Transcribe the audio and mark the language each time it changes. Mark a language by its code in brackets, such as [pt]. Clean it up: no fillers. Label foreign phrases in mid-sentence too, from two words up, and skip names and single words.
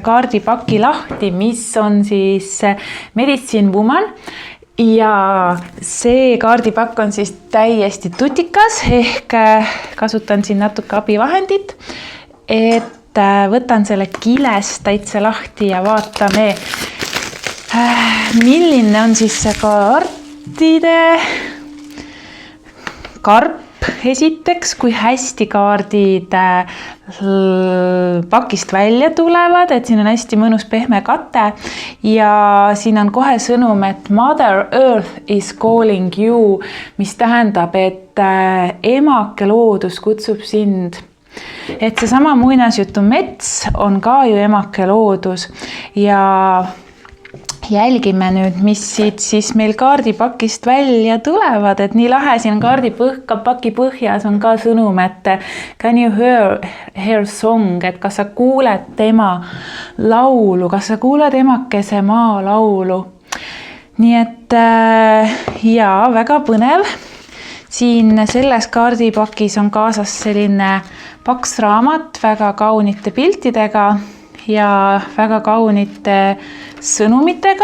[et] kaardipaki lahti, mis on siis Medicine Woman ja see kaardipakk on siis täiesti tutikas ehk kasutan siin natuke abivahendit, et võtan selle kilest täitsa lahti ja vaatame, milline on siis see kaartide karp. Esiteks, kui hästi kaardid pakist välja tulevad, et siin on hästi mõnus pehme kate ja siin on kohe sõnum, et [en] Mother Earth is calling you, [et] mis tähendab, et emake loodus kutsub sind. Et seesama muinasjutu mets on ka ju emake loodus ja jälgime nüüd, mis siit siis meil kaardipakist välja tulevad, et nii lahe siin kaardipaki põhjas on ka sõnum, et [en] can you hear her song, [et] et kas sa kuuled tema laulu, kas sa kuuled emakese maa laulu. Nii et jaa, väga põnev. Siin selles kaardipakis on kaasas selline paks raamat väga kaunite piltidega ja väga kaunite sõnumitega.